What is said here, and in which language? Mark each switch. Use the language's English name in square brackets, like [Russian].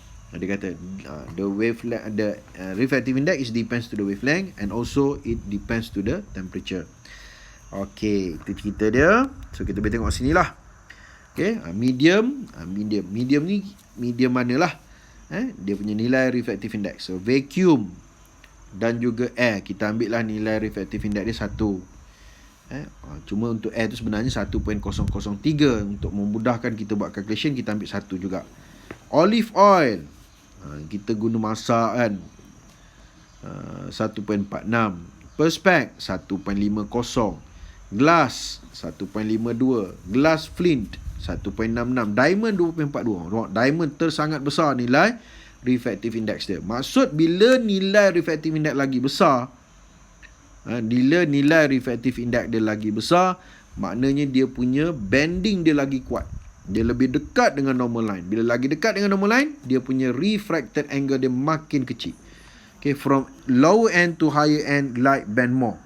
[Malay] Dia kata [English] the wavelength, the refractive index is depends to the wavelength, and also it depends to the temperature. [Malay] Okey, itu cerita dia. So kita boleh tengok sini lah. Okey, medium ni medium manalah? Dia punya nilai refractive index. So vacuum dan juga air, kita ambil lah nilai refractive index dia 1. Cuma untuk air tu sebenarnya 1.003. Untuk memudahkan kita buat calculation, kita ambil 1 juga. Olive oil, kita guna masak kan, 1.46. Perspex 1.50. Glass 1.52. Glass flint 1.66. Diamond 2.42. Diamond tersangat besar nilai refractive index dia. Maksud bila nilai refractive index lagi besar, bila nilai refractive index dia lagi besar, maknanya dia punya bending dia lagi kuat. Dia lebih dekat dengan normal line. Bila lagi dekat dengan normal line, dia punya refracted angle dia makin kecil. [English] Okay, from lower end to higher end, light bend more.